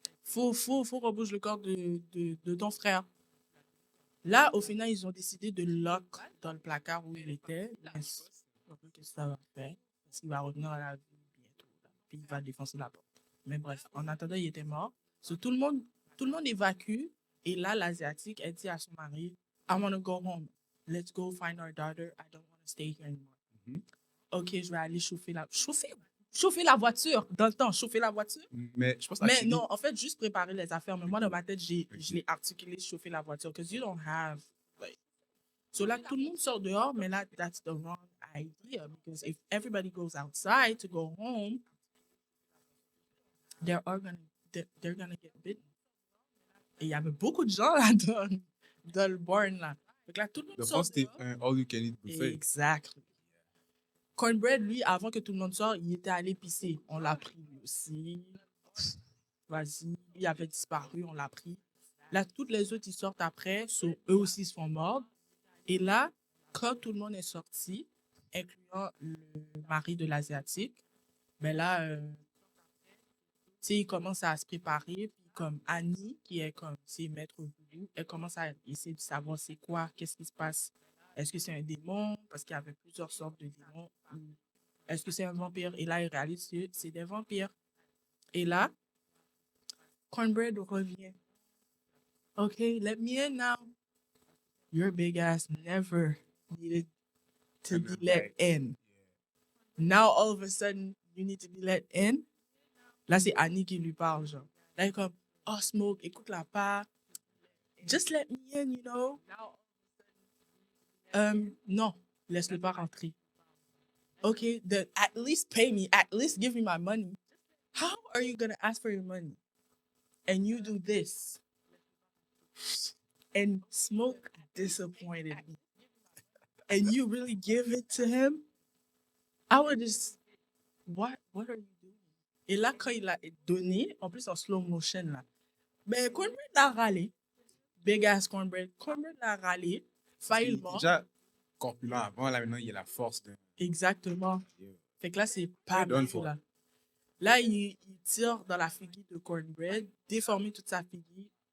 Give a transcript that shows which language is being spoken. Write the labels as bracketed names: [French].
[French] Faut qu'on bouge le corps de ton frère. Là, au final, ils ont décidé de le lock dans le placard où il était. Qu'est-ce que ça va faire? Parce qu'il va revenir à la vie bientôt, là. Puis il va défoncer la porte. Mais bref, en attendant, il était mort. So, tout le monde évacue. Et là, l'Asiatique, elle dit à son mari, [English] I want to go home. Let's go find our daughter. I don't want to stay here anymore. Mhm. [French] OK, je vais aller chauffer la voiture. Dans le temps, chauffer la voiture. Mais je pense Mais [English] actually, [French] non, en fait, juste préparer les affaires. Mais moi, dans ma tête, je l'ai articulé, chauffer la voiture. [English] Because you don't have, like... So [French] là, tout le monde sort dehors, mais là, [English] that's the wrong idea. Because if everybody goes outside to go home, they're gonna get bitten. [French] Et il y avait beaucoup de gens là dans le barn là. Donc là, tout le monde [English] the [French] sort [English] first c'était [French] dehors. [English] un all you can eat buffet. Exactly. [French] Cornbread, lui, avant que tout le monde sorte, il était allé pisser. On l'a pris lui aussi. Vas-y, il avait disparu, on l'a pris. Là, toutes les autres, ils sortent après, eux aussi se font mordre. Et là, quand tout le monde est sorti, incluant le mari de l'Asiatique, ben là, tu sais, il commence à se préparer. Puis comme Annie, qui est comme ses maîtres voodoo, elle commence à essayer de savoir c'est quoi, qu'est-ce qui se passe. Est-ce que c'est un démon? Parce qu'il y avait plusieurs sortes de démons. Ou est-ce que c'est un vampire? Et là, il réalise que c'est des vampires. Et là, Cornbread revient. [English] Okay, let me in now. Your big ass never needed to be let in. Now, all of a sudden, you need to be let in. [French] Là, c'est Annie qui lui parle, genre. Là, elle est comme, oh, Smoke, écoute-la pas. [English] Just let me in, you know. [French] Non. laisse-le pas rentrer. [English] Okay, then at least pay me, at least give me my money. How are you gonna ask for your money and you do this? And Smoke disappointed me. And you really give it to him? I would just, what are you doing? [French] Et là, quand il a donné, en plus en slow motion, là, ben, Cornbread l'a râlé. [English] Big ass [French] Cornbread. Cornbread l'a râlé. Il est Faillement. déjà corpulent avant, là, maintenant, il a la force de. Exactement. Fait que là, c'est pas [English] Done [French] bien, [English] for. [French] là. Là, il tire dans la figure de Cornbread, déforme toute sa figure.